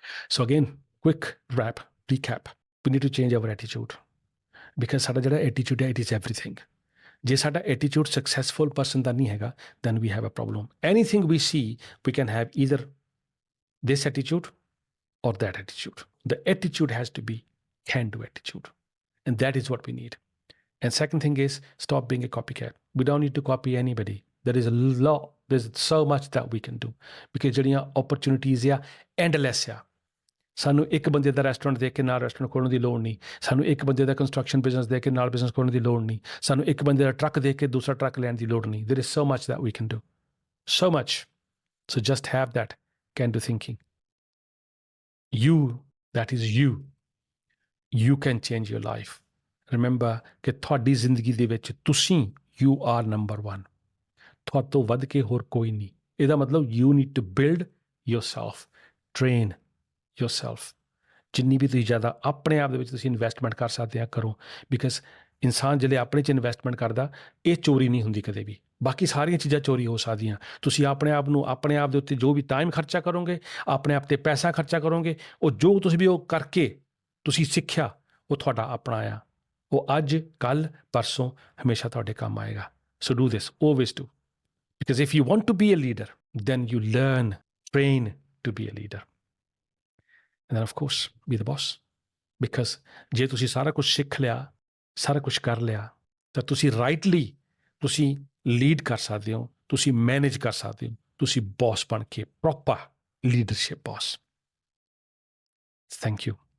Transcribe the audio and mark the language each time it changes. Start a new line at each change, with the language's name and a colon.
English: so again quick recap, we need to change our attitude, because
Punjabi: ਸਾਡਾ ਜਿਹੜਾ attitude ਹੈ
English: It is everything.
Punjabi: ਜੇ ਸਾਡਾ ਐਟੀਟਿਊਡ ਸਕਸੈਸਫੁਲ ਪਰਸਨ ਦਾ ਨਹੀਂ ਹੈਗਾ,
English: Then we have a problem. Anything we see we can have either this attitude or that attitude. The attitude has to be can-do attitude. And that is what we need. And second thing is, stop being a copycat. We don't need to copy anybody. There is a lot, there's so much that we can do.
Punjabi: Because ਜਿਹੜੀਆਂ opportunities ਆ endless ਆ. ਸਾਨੂੰ ਇੱਕ ਬੰਦੇ ਦਾ restaurant ਦੇਖ ਕੇ ਨਾਲ restaurant ਖੋਲ੍ਹਣ ਦੀ ਲੋੜ ਨਹੀਂ. ਸਾਨੂੰ ਇੱਕ ਬੰਦੇ ਦਾ ਕੰਸਟਰਕਸ਼ਨ ਬਿਜ਼ਨਸ ਦੇਖ ਕੇ ਨਾਲ ਬਿਜ਼ਨਸ ਖੋਲ੍ਹਣ ਦੀ ਲੋੜ ਨਹੀਂ. ਸਾਨੂੰ ਇੱਕ ਬੰਦੇ ਦਾ ਟਰੱਕ ਦੇਖ ਕੇ ਦੂਸਰਾ ਟਰੱਕ ਲੈਣ ਦੀ ਲੋੜ ਨਹੀਂ.
English: There is so much that we can do. So much. So just have that can-do thinking. That is you can change your life.
Punjabi: Remember ਕਿ ਤੁਹਾਡੀ ਜ਼ਿੰਦਗੀ ਦੇ ਵਿੱਚ ਤੁਸੀਂ
English: you are number one.
Punjabi: ਤੁਹਾਡੇ ਤੋਂ ਵੱਧ ਕੇ ਹੋਰ ਕੋਈ ਨਹੀਂ. ਇਹਦਾ ਮਤਲਬ
English: you need to build yourself, train yourself.
Punjabi: ਜਿੰਨੀ ਵੀ ਤੁਸੀਂ ਜ਼ਿਆਦਾ ਆਪਣੇ ਆਪ ਦੇ ਵਿੱਚ ਤੁਸੀਂ ਇਨਵੈਸਟਮੈਂਟ ਕਰ ਸਕਦੇ ਆ, ਕਰੋ. ਬਿਕਾਜ਼ ਇਨਸਾਨ ਜਿਹੜੇ ਆਪਣੇ 'ਚ ਇਨਵੈਸਟਮੈਂਟ ਕਰਦਾ, ਇਹ ਚੋਰੀ ਨਹੀਂ ਹੁੰਦੀ ਕਦੇ ਵੀ. ਬਾਕੀ ਸਾਰੀਆਂ ਚੀਜ਼ਾਂ ਚੋਰੀ ਹੋ ਸਕਦੀਆਂ. ਤੁਸੀਂ ਆਪਣੇ ਆਪ ਦੇ ਉੱਤੇ ਜੋ ਵੀ ਟਾਈਮ ਖਰਚਾ ਕਰੋਗੇ, ਆਪਣੇ ਆਪ 'ਤੇ ਪੈਸਾ ਖਰਚਾ ਕਰੋਗੇ, ਉਹ ਜੋ ਤੁਸੀਂ ਵੀ ਉਹ ਕਰਕੇ ਤੁਸੀਂ ਸਿੱਖਿਆ, ਉਹ ਤੁਹਾਡਾ ਆਪਣਾ ਆ. ਉਹ ਅੱਜ, ਕੱਲ੍ਹ, ਪਰਸੋਂ ਹਮੇਸ਼ਾ ਤੁਹਾਡੇ ਕੰਮ ਆਏਗਾ.
English: So do this, always do. Because if you want to be a leader, then you learn, train to be a leader. And then of course, be the boss.
Punjabi: Because ਜੇ ਤੁਸੀਂ ਸਾਰਾ ਕੁਝ ਸਿੱਖ ਲਿਆ, ਸਾਰਾ ਕੁਝ ਕਰ ਲਿਆ, ਤਾਂ ਤੁਸੀਂ ਰਾਈਟਲੀ ਤੁਸੀਂ ਲੀਡ ਕਰ ਸਕਦੇ ਹੋ, ਤੁਸੀਂ ਮੈਨੇਜ ਕਰ ਸਕਦੇ ਹੋ, ਤੁਸੀਂ ਬੌਸ ਬਣ ਕੇ proper leadership boss.
English: Thank you.